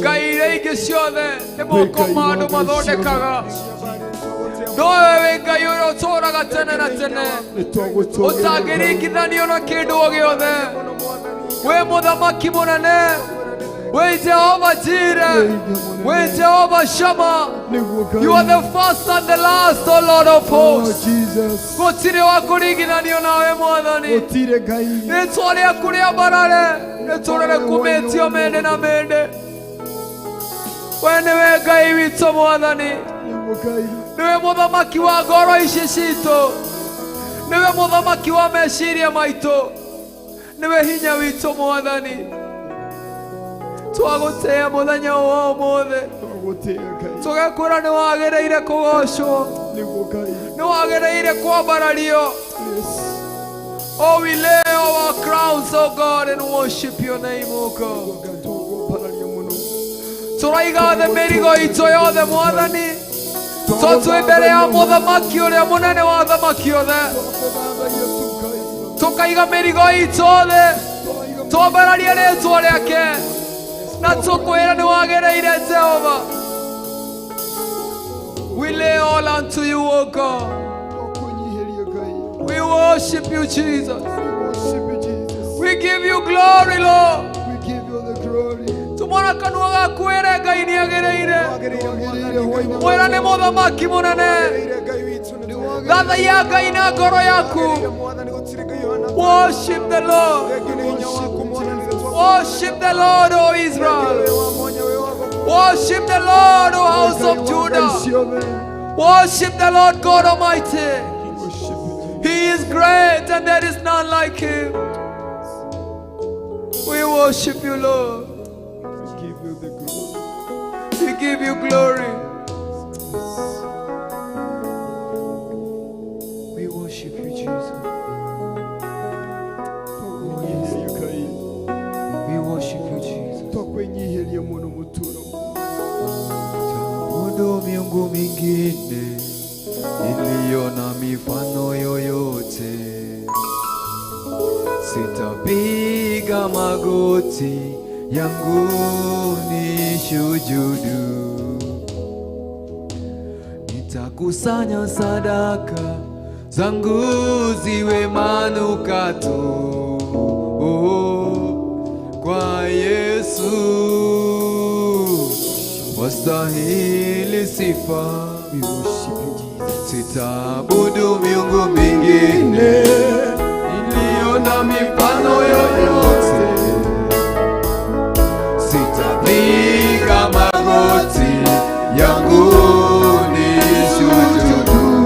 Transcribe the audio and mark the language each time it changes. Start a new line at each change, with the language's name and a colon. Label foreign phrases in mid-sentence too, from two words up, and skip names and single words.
Kikuyu: Ngai iria ingĩ ciothe nĩ Wĩ moko Ngai ma wa andũ ngai mathondekaga. ciothe. No we wĩ Ngai ũrĩa ũtũũraga tene na tene. Nĩ twagũtũũgĩria. Ũtangĩringithanio na kĩndũ o gĩothe. Wĩ mũthamaki mũnene. Wĩ Jehova Jireh. Wĩ Jehova Shammah. Nĩguo Ngai.
English: You are the first and the last, O Lord of Oh, hosts. Jesus.
Kikuyu: Gũtirĩ wa kũringithanio nawe Mwathani. Gũtirĩ Ngai. Rĩĩtwa rĩaku rĩa mbarare. Rĩtũũre rĩkumĩtio mĩndĩ na mĩndĩ. We nĩwe Ngai witũ Mwathani. Nĩguo Ngai. Nĩwe mũthamaki wa ngoro ici citũ. Nĩwe mũthamaki wa meciria maitũ. Nĩwe hinya witũ Mwathani. Twagũtĩĩa mũthenya ũyũ wa ũmũthĩ. Twagũtĩĩa Ngai. Tũgekwĩra nĩ wagĩrĩire kũgocwo. Nĩguo Ngai. Nĩ wagĩrĩire kwambarario. Yes.
English: Oh, we lay our crowns, oh God, and worship your name, oh God.
Kikuyu: Ngai, twagũmbararia mũno. Tũraiga thĩ mĩrigo itũ yothe, Mwathani. Tũ twĩ mbere ya mũthamaki ũrĩa mũnene wa athamaki othe. Twagũthathaiya tu, Ngai. Tũkaiga mĩrigo itũ thĩ. Twambararie rĩĩtwa rĩake. Na tũkwĩra nĩ wagĩrĩire, Jehova.
English: We lay all unto you, O God.
Kikuyu: Twakũnyihĩria Ngai.
English: We worship you, Jesus. We worship you, Jesus. We give you glory, Lord. We give you the glory.
Kikuyu: Tumwona kanua gaku wĩre Ngai nĩ agĩrĩire. Agĩrĩire, agĩrĩire, hwaĩ-inĩ. Mwĩra nĩ mũthamaki mũnene. Agĩrĩire Ngai witũ, nĩ wagĩrĩire. Thathaiya Ngai na ngoro yaku. Agĩrĩire Mwathani, gũtirĩ Ngai ũhana ta
English: Worship the Lord.
Kikuyu: Thengia nĩ hinya waku, Mwathani,
English: Worship the Lord, O Israel.
Kikuyu: Thengia wĩ wa mwanya, wĩ wa gũkũ.
English: Worship the Lord, O house of
Kikuyu: Ngai wa ngai
English: Judah. ciothe. Worship the Lord God Almighty. Worship you, Jesus. He is great and there is none like him. We worship you, Lord. We give you the glory. We give you glory. We worship you, Jesus.
Kikuyu: Twakũnyihĩria Ngai.
English: We worship you, Jesus.
Kikuyu: Twakũnyihĩria mũno mũtũũro.
Swahili: Taabudu miungu mingine iliyo na mifano yoyote. Sitapiga magoti yangu nishujudu. Nitakusanya sadaka zangu ziwe manukato, oh, kwa Yesu. Wastahili sifa.
English: We worship you, Jesus.
Swahili: Sitaabudu miungu mingine iliyo na mifano yoyote. Sitapiga magoti yangu nishujudu.